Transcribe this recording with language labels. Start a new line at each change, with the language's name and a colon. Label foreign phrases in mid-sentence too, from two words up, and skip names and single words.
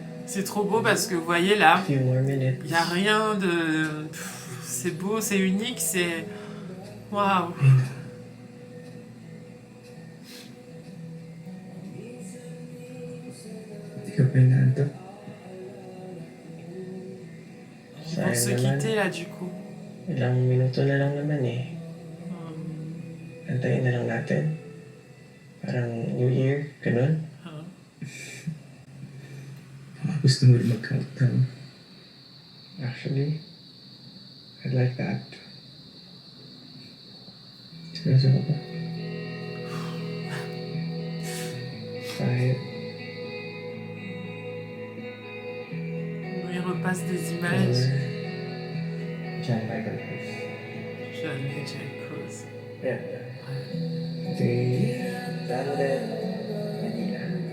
French: C'est trop beau parce que vous voyez là,
English: A few more minutes.
French: il n'y a rien de... C'est beau, c'est unique, c'est... Waouh.
Filipino: Ayun. Hindi ka pa inaantok.
French: Ils vont se
Filipino: Sayang naman.
French: quitter là du coup.
Filipino: Ilang minuto na lang naman eh. Antayin na lang natin. Parang New Year, ganun. Baka gusto mo rin mag-countdown.
English: Actually, I'd like that.
Filipino: Seryoso ka ba? 5,
French: Il repasse des images.
Filipino: 4, John Michael Cruz.
French: Jeanne et Jack Cruz.
English: Yeah. 3, London, Manila.